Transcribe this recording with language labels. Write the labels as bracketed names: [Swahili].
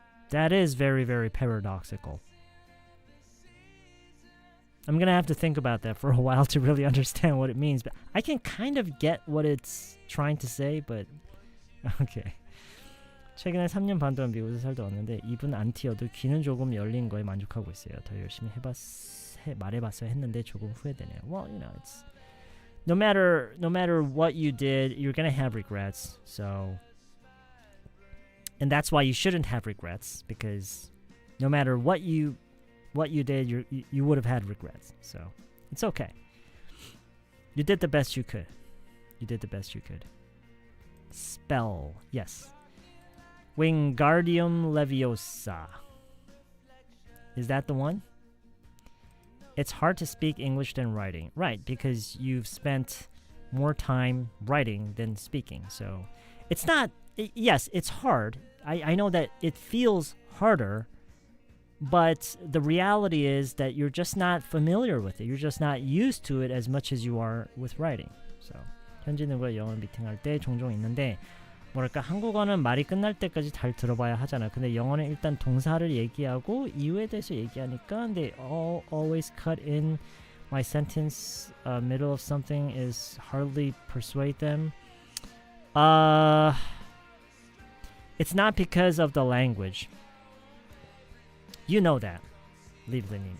[English] That is very, very paradoxical. I'm going to have to think about that for a while to really understand what it means. But I can kind of get what it's trying to say, but... Okay. [Korean] 최근에 3년 반 동안 미국에서 살다 왔는데 입은 안 튀어도 귀는 조금 열린 거에 만족하고 있어요. 더 열심히 말해봤어야 했는데 조금 후회되네요. [English] Well, it's... No matter what you did, you're going to have regrets. So... And that's why you shouldn't have regrets, because no matter what you did, you would have had regrets. So it's okay. You did the best you could. Spell, yes. Wingardium Leviosa. Is that the one? It's hard to speak English than writing. Right, because you've spent more time writing than speaking. So it's not... Yes, it's hard. I know that it feels harder, but the reality is that you're just not familiar with it. You're just not used to it as much as you are with writing. [Korean] So, 현진우가 영어 미팅할 때 종종 있는데 뭐랄까 한국어는 말이 끝날 때까지 잘 들어봐야 하잖아. 근데 영어는 일단 동사를 얘기하고 이유에 대해서 얘기하니까 [English] they always cut in my sentence middle of something is hardly persuade them. It's not because of the language. You know that. Leave the name.